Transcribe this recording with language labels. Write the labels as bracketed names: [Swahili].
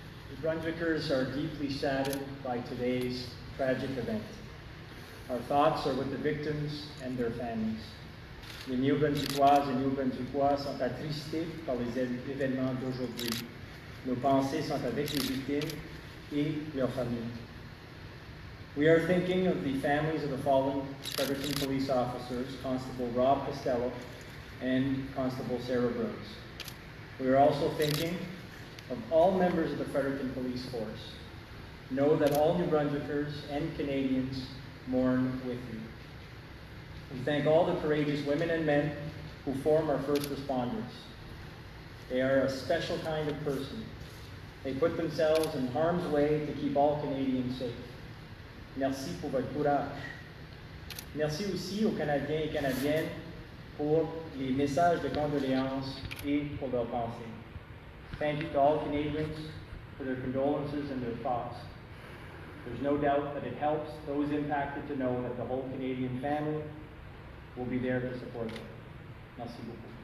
[English] The Brunswickers are deeply saddened by today's tragic event. Our thoughts are with the victims and their families. [French] Les Néo-Brunswickoises et Néo-Brunswickois sont attristés par les événements d'aujourd'hui. Nos pensées sont avec les victimes et leurs familles. [English] We are thinking of the families of the fallen Fredericton police officers, Constable Rob Costello and Constable Sarah Burns. We are also thinking of all members of the Fredericton Police Force. Know that all New Brunswickers and Canadians mourn with you. We thank all the courageous women and men who form our first responders. They are a special kind of person. They put themselves in harm's way to keep all Canadians safe. [French] Merci pour votre courage. Merci aussi aux Canadiens et Canadiennes pour les messages de condoléances et pour leurs pensées. [English] Thank you to all Canadians for their condolences and their thoughts. There's no doubt that it helps those impacted to know that the whole Canadian family We'll be there to support them. [French] Merci beaucoup.